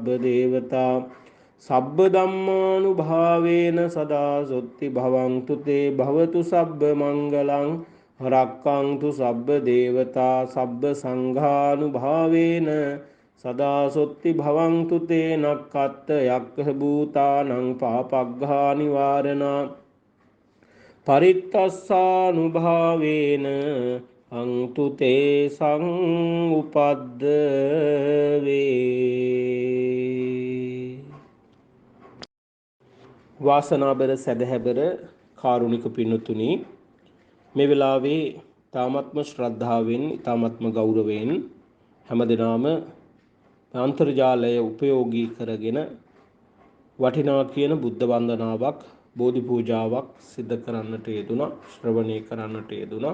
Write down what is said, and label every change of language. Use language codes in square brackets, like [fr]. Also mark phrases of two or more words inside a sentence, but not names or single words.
[pi] දේවතා සබ්බ ධම්මානුභාවේන සදා සොත්ති භවන්තු තේ භවතු සබ්බ මංගලං රක්ඛන්තු සබ්බ දේවතා සබ්බ සංඝානුභාවේන සදා සොත්ති භවන්තු තේ නක්ඛත්ත යක්ඛ භූතානං පාපග්ඝා නිවාරණා පරිත්තස්සානුභාවේන අන්තු තේ සංඋපද්දවේ. [si] වාසනාබර සදහැබර කාරුණික පින්නතුනි, මේ වෙලාවේ තාමත්ම ශ්‍රද්ධාවෙන් තාමත්ම ගෞරවයෙන් හැමදෙනාම අන්තර්ජාලය උපයෝගී කරගෙන වටිනා කියන බුද්ධ වන්දනාවක් බෝධි පූජාවක් සිද්ධ කරන්නට යෙදුණා, ශ්‍රවණය කරන්නට යෙදුණා.